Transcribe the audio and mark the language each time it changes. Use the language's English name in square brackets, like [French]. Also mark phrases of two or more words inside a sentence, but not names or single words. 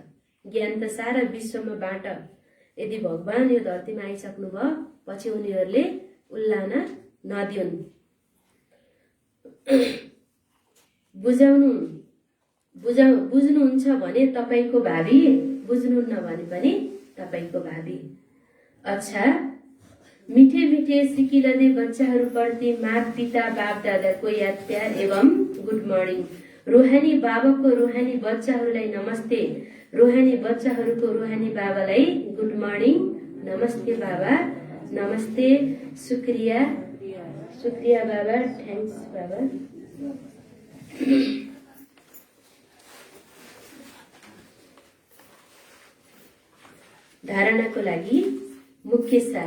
[Nepali] ज्ञान त सारा विश्वमा बाँड। यदि भगवान यो धरतीमा आइसक्नु भयो, पछि उनीहरूले उल्लान नदिउन्। बुझ्नुहुन्छ भने तपाईको भावी, बुझ्नुहुन्न भने पनि तपाईको भावी। अच्छा, [Hindi] मीठे मीठे सिकिलदे [Nepali] बच्चाहरूप्रति माता पिता बाप दादाको याद प्यार एवं [English] good morning. [Nepali] रोहानी बाबाको रोहानी बच्चाहरूलाई नमस्ते। रोहानी बच्चाहरूको रोहानी बाबालाई [English] good morning. [Nepali] नमस्ते बाबा। नमस्ते। शुक्रिया बाबा। थ्याङ्क्स बाबा। धारणाको लागि मुख्य सार।